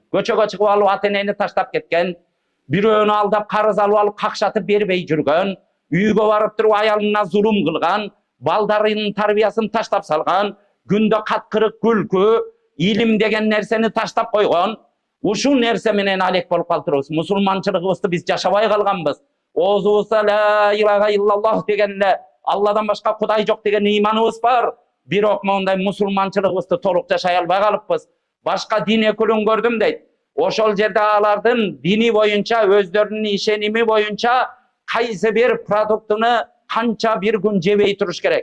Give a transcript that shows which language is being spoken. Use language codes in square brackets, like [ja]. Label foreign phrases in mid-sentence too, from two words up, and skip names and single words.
[ky] Көчөгө чыгып алып ата энени таштап кеткен, бирөөнү алдап карыз алып какшатып бербей жүргөн, үйгө барып туруп аялына зулум кылган, балдарынын тарбиясын таштап салган, күндө каткырык күлкү, илим деген нерсени таштап койгон. Ушу нерсе менен алек болуп калтырбыз. Мусулманчылыгыбызды биз жашабай калганбыз. Оозубузда [ar] لا إله إلا الله [ky] деген эле Алладан башка Кудай жок деген ыйманыбыз бар. Бирок мондай мусулманчылыгыбызды толук жашай албай калыппыз. Башка дин өкүлүн көрдүм дейт. Ошол жерде алардын дини боюнча, өздөрүнүн ишеними боюнча кайсы бир продуктуну канча бир күн жебей туруш керек.